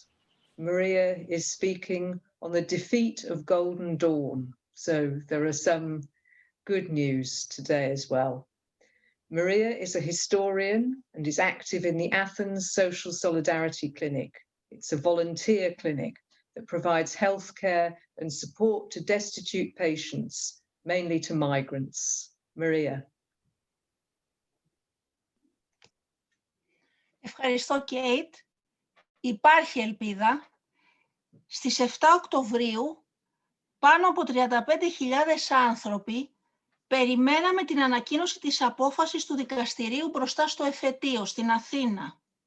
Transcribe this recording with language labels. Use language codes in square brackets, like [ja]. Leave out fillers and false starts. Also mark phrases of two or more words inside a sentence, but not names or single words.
[en] Maria is speaking on the defeat of Golden Dawn, so there are some good news today as well. Maria is a historian and is active in the Athens Social Solidarity Clinic. It's a volunteer clinic that provides healthcare and support to destitute patients, mainly to migrants. Maria. [el] Ευχαριστώ, Κέιτ. Υπάρχει ελπίδα. Στις 7 Οκτωβρίου, πάνω από 35.000 άνθρωποι περιμέναμε την ανακοίνωση της απόφασης του δικαστηρίου μπροστά στο εφετείο, στην Αθήνα.